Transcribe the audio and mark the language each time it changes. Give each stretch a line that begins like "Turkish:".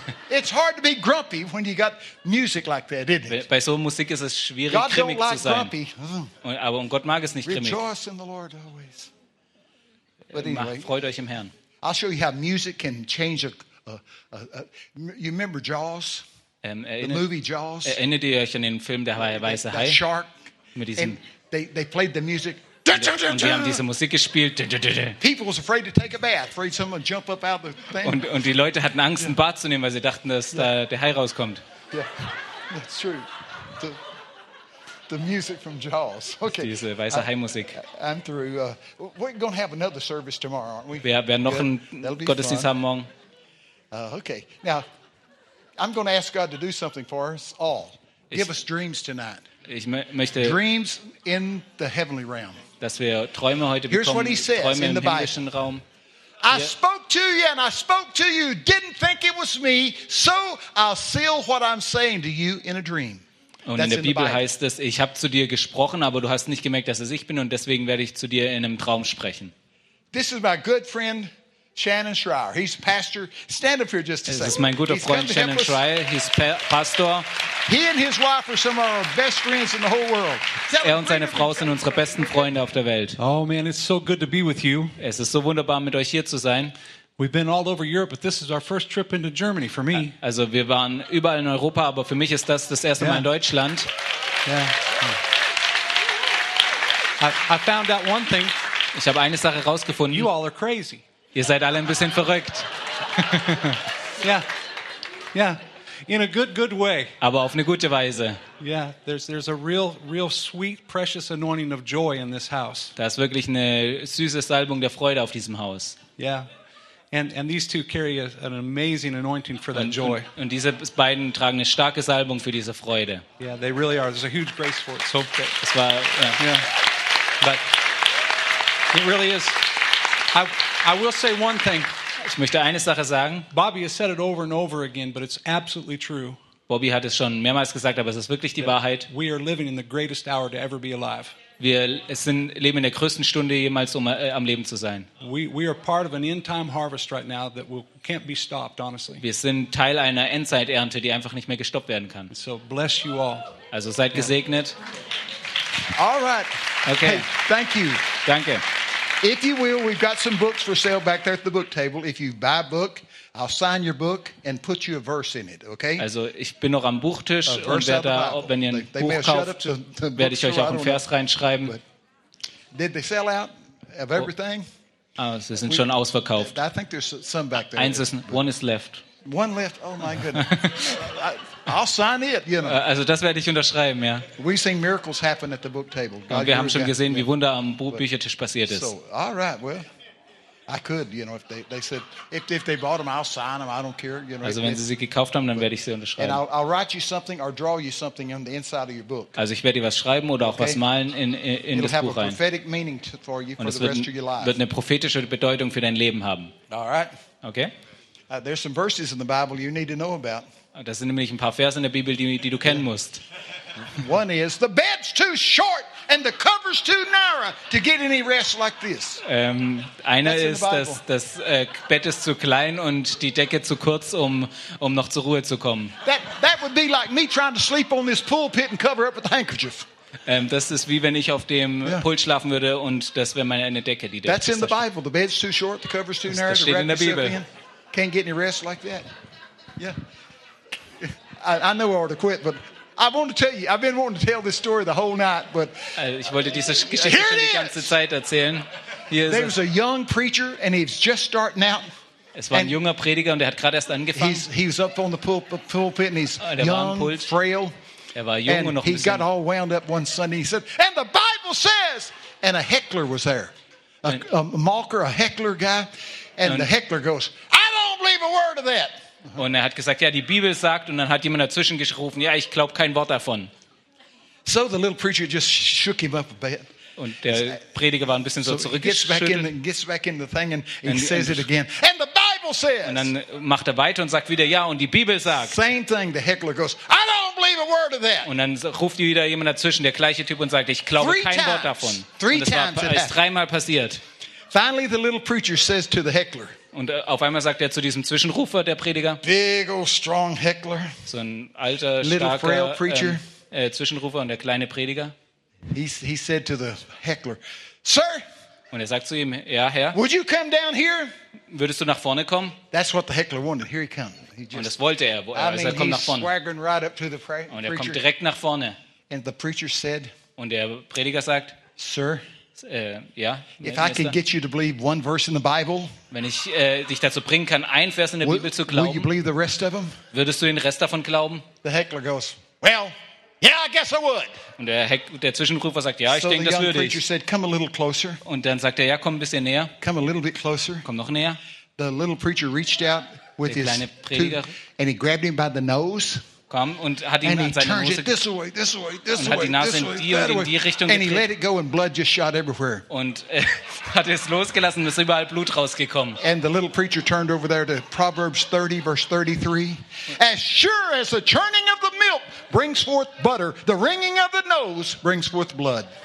English: It's hard to be grumpy when you got music like that, isn't it?
German: Bei so Musik ist es schwierig, grimmig zu sein.
English: God don't like grumpy.
German: Aber Gott mag es nicht grimmig.
English: Rejoice in the Lord always. But anyway,
German: freut euch im Herrn.
English: I'll show you how music can change you remember Jaws? The movie Jaws.
German: Erinnert ihr euch an den Film Der Weiße Hai?
English: The shark.
German: Mit diesem.
English: And they played the music.
German: Und die haben diese Musik gespielt.
English: People was afraid to take a bath, afraid someone jump up out of the thing.
German: Und die Leute hatten Angst, ein Bad zu nehmen, weil sie dachten, dass da der Hai rauskommt.
English: Yeah, that's true. The music from Jaws. Okay.
German: Diese weiße Hai-Musik.
English: I'm through. We're going to have another service tomorrow, aren't we?
German: Wir werden noch einen Gottesdienst haben morgen.
English: Okay. Now, I'm going to ask God to do something for us all. Give us dreams tonight.
German: Ich möchte,
English: dreams in the heavenly realm.
German: Dass wir Träume heute bekommen.
English: Here's what he says in the Bible.
German: Raum.
English: I spoke to you and I spoke to you. Didn't think it was me. So I'll seal what I'm saying to you in a dream.
German: Und in der Bibel heißt es, ich habe zu dir gesprochen, aber du hast nicht gemerkt, dass es ich bin, und deswegen werde ich zu dir in einem Traum sprechen.
English: This is my good friend, Shannon Schreier. He's pastor. Stand up here just a second.
German: Das ist mein guter Freund Shannon Schreier.
English: He's pastor. He and his wife are some of our best friends in the whole world.
German: Er und seine Frau sind unsere besten Freunde auf der Welt.
English: Oh man, it's so good to be with you.
German: Es ist so wunderbar, mit euch hier zu sein.
English: We've been all over Europe, but this is our first trip into Germany for me.
German: Also, wir waren überall in Europa, aber für mich ist das das erste Mal in Deutschland.
English: Yeah. I found out one thing.
German: Ich habe eine Sache rausgefunden.
English: You all are crazy.
German: Ihr seid alle ein bisschen verrückt.
English: Yeah. Yeah. In a good way.
German: Aber auf eine gute Weise.
English: Yeah, there's a real sweet precious anointing of joy in this house.
German: Da ist wirklich eine süße Salbung der Freude auf diesem Haus.
English: Yeah. And these two carry an amazing anointing for that joy.
German: Und diese beiden tragen eine starke Salbung für diese Freude.
English: Yeah, they really are. There's a huge grace for it. So
German: es war yeah.
English: But it really is. I will say one thing.
German: Ich möchte eine Sache sagen.
English: Bobby has said it over and over again, but it's absolutely true.
German: Bobby hat es schon mehrmals gesagt, aber es ist wirklich die Wahrheit.
English: We are living in the greatest hour to ever be alive.
German: Wir leben in der größten Stunde jemals, um am Leben zu sein.
English: We are part of an end-time harvest right now that can't be stopped, honestly.
German: Wir sind Teil einer Endzeiternte, die einfach nicht mehr gestoppt werden kann.
English: So bless you all.
German: Also seid gesegnet.
English: All right. Okay. Hey, thank you.
German: Danke.
English: If you will, we've got some books for sale back there at the book table. If you buy a book, I'll sign your book and put you a verse in it, okay?
German: Also, ich bin noch am Buchtisch und werde da, wenn ihr ein Buch kauft, werde ich euch auch einen Vers reinschreiben.
English: Did they sell out of everything?
German: Oh, sie sind schon ausverkauft.
English: I think there's some back there.
German: Eins ist,
English: one is left. One left, oh my goodness. I'll sign it, you know.
German: Also, das werde ich unterschreiben, ja.
English: We've seen miracles happen at the book table.
German: Und wir haben schon gesehen, wie Wunder am Büchertisch passiert ist.
English: So, all right, well. I could, you know, if they said if they bought them, I'll sign them. I don't care, you know.
German: Also, wenn sie gekauft haben, dann werde ich sie unterschreiben.
English: And I'll write you something or draw you something on the inside of your book.
German: Also, ich werde dir was schreiben oder auch was malen in das Buch rein.
English: It'll have a prophetic meaning for you for the rest of your life.
German: Wird eine prophetische Bedeutung für dein Leben haben.
English: All right. Okay. There's some verses in the Bible you need to know about.
German: Das sind nämlich ein paar Verse in der Bibel, die du kennen musst.
English: One is the bed's too short. And the cover's too narrow to get any rest like this.
German: Einer ist, dass das Bett ist zu klein und die Decke zu kurz, um noch zur Ruhe zu kommen.
English: That would be like me trying to sleep on this pulpit and cover up with a handkerchief.
German: Das ist wie wenn ich auf dem Pult schlafen würde und das wäre meine eine Decke, die.
English: That's in the Bible. The bed's too short. The cover's too narrow.
German: Das steht in der Bibel.
English: Can't get any rest like that. Yeah. I know I ought to quit, but. I want to tell you. I've been wanting to tell this story the whole night, but
German: ich wollte diese Geschichte schon die ganze Zeit erzählen.
English: There was a young preacher, and he's just starting out.
German: Es war ein junger Prediger, und er hat gerade erst angefangen.
English: He was up on the pulpit, and he's young, frail.
German: Er war jung und noch ein bisschen.
English: He got all wound up one Sunday. He said, "And the Bible says," and a heckler was there, a mocker, a heckler guy, and the heckler goes, "I don't believe a word of that."
German: Und er hat gesagt, ja, die Bibel sagt, und dann hat jemand dazwischen gerufen, ja, ich glaube kein Wort davon.
English: So the little preacher just shook him up a bit.
German: Und der Prediger war ein bisschen so zurückgeschüttelt.
English: And
German: und dann macht er weiter und sagt wieder, ja, und die Bibel sagt.
English: Same thing, the heckler goes, I don't believe a word of that.
German: Und dann ruft wieder jemand dazwischen, der gleiche Typ, und sagt, ich glaube kein
English: times,
German: Wort davon.
English: Three
German: und das
English: times
German: ist dreimal passiert.
English: Finally the little preacher says to the heckler.
German: Und auf einmal sagt er zu diesem Zwischenrufer, der Prediger,
English: big old strong heckler,
German: so ein alter,
English: little
German: starker
English: frail preacher,
German: Zwischenrufer und der kleine Prediger.
English: He said to the heckler, sir,
German: und er sagt zu ihm, ja, Herr,
English: would you come down here?
German: Würdest du nach vorne kommen?
English: That's what the heckler wanted. Here he come.
German: Und das wollte er. Also er kommt nach vorne.
English: Swaggering right up to the preacher.
German: Und er kommt direkt nach vorne.
English: And the preacher said,
German: und der Prediger sagt,
English: sir,
German: ja,
English: if I can get you to believe one verse in the Bible,
German: wenn ich dich dazu bringen kann, ein Vers in der Bibel zu glauben,
English: will you believe the rest of them?
German: Würdest du den Rest davon glauben?
English: The heckler goes, well, yeah, I guess I would.
German: Und der Zwischenrufer sagt, ja, ich denke, das würde ich.
English: Said, come a little closer.
German: Und dann sagt er, ja, komm ein bisschen näher.
English: Come a little bit closer.
German: Komm noch näher.
English: The little preacher reached out with
German: der kleine Prediger.
English: And he grabbed him by the nose.
German: Kam und hat ihn an seine Nase gedreht und hat die Nase in die und in die Richtung gedreht und hat es losgelassen, ist überall Blut rausgekommen.
English: And the little preacher turned over there to Proverbs 30:33. As sure as the churning of the mill milk brings forth butter. The ringing of the nose brings forth blood.